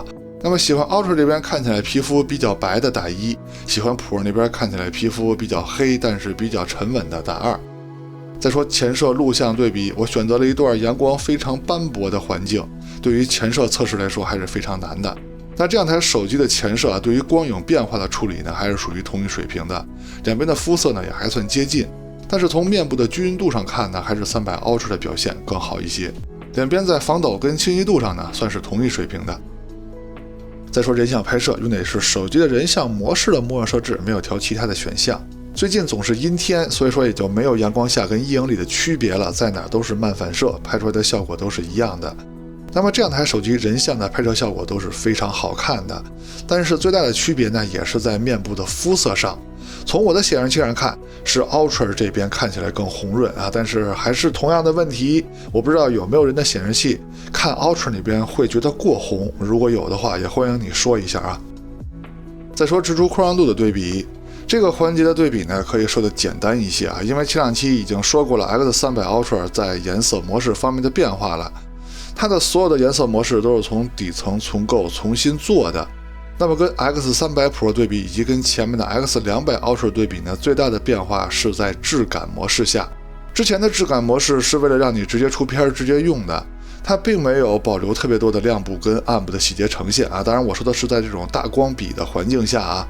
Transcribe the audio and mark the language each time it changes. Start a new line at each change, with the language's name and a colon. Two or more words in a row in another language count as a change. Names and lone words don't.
Chinese: 那麼喜歡 Ultra 這邊看起來皮膚比較白的打1，喜歡 Pro 那邊看起來皮膚比較黑但是比較沉穩的打2。再說前攝錄像對比，我選擇了一段陽光非常斑駁的環境，對於前攝測試來說還是非常難的。那這2台手機的前攝對於光影變化的處理呢，還是屬於同一水平的，兩邊的膚色呢也還算接近，但是從面部的均匀度上看呢，還是300 Ultra 的表現更好一些。两邊在防抖跟清晰度上呢，算是同一水平的。再說人像拍攝，用的也是手機的人像模式的默認設置，沒有調其他的選項。最近總是陰天，所以說也就沒有陽光下跟陰影裡的區別了，在哪都是漫反射，拍出來的效果都是一樣的。那麼這2台手機人像的拍攝效果都是非常好看的，但是最大的區別呢，也是在面部的膚色上。從我的顯示器上看，是 Ultra 這邊看起來更紅潤啊，但是還是同樣的問題，我不知道有沒有人的顯示器看 Ultra 那邊會覺得過紅，如果有的話，也歡迎你說一下啊。再說直出寬容度的對比。這個環節的對比呢，可以說的簡單一些啊，因為前2期已經說過了 X300 Ultra 在顏色模式方面的變化了，它的所有的顏色模式都是從底層重構重新做的。那麼跟 X300 Pro 對比以及跟前面的 X200 Ultra 对比呢，最大的變化是在質感模式下。之前的質感模式是為了讓你直接出片直接用的，它並沒有保留特別多的亮部跟暗部的細節呈現啊，當然我說的是在這種大光比的環境下啊。